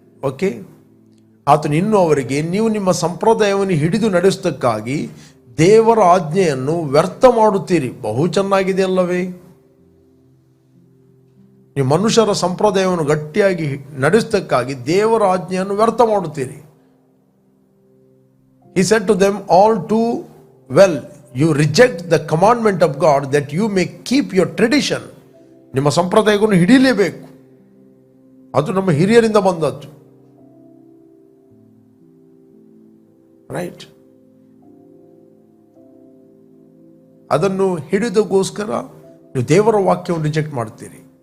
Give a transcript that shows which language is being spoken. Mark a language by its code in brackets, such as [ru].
[kn] Okay, ಆತನು ಇನ್ನೂ ಅವರಿಗೆ, ನೀವು ನಿಮ್ಮ ಸಂಪ್ರದಾಯವನ್ನು ಹಿಡಿದು ನಡೆಸುವುದಕ್ಕಾಗಿ ದೇವರ ಆಜ್ಞೆಯನ್ನು ವ್ಯರ್ಥ ಮಾಡುತ್ತೀರಿ. ಬಹು ಚೆನ್ನಾಗಿದೆ ಅಲ್ಲವೇ? ನೀವು ಮನುಷ್ಯರ ಸಂಪ್ರದಾಯವನ್ನು ಗಟ್ಟಿಯಾಗಿ ನಡೆಸುವುದಕ್ಕಾಗಿ ದೇವರ ಆಜ್ಞೆಯನ್ನು ವ್ಯರ್ಥ ಮಾಡುತ್ತೀರಿ. [en] He said to them, all too well, you reject the commandment of God that you may keep your tradition. [kn] ನಿಮ್ಮ ಸಂಪ್ರದಾಯವನ್ನು ಹಿಡಿಯಲೇಬೇಕು, ಅದು ನಮ್ಮ ಹಿರಿಯರಿಂದ ಬಂದದ್ದು. [en] Right? [kn] ಅದನ್ನು ಹಿಡಿದಗೋಸ್ಕರ ನೀವು ದೇವರ ವಾಕ್ಯವನ್ನು ರಿಜೆಕ್ಟ್ ಮಾಡ್ತೀರಿ.